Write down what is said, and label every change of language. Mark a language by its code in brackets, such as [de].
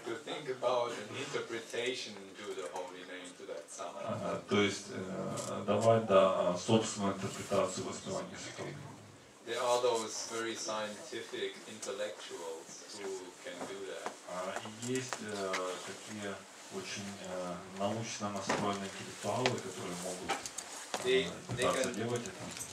[en] To think about an interpretation to the holy name, to that psalm. [ru] То есть давать собственную интерпретацию воспевания святого имени. [en] There are those very scientific intellectuals who can do that. [ru] Есть такие очень научно настроенные интеллектуалы, которые могут пытаться делать это.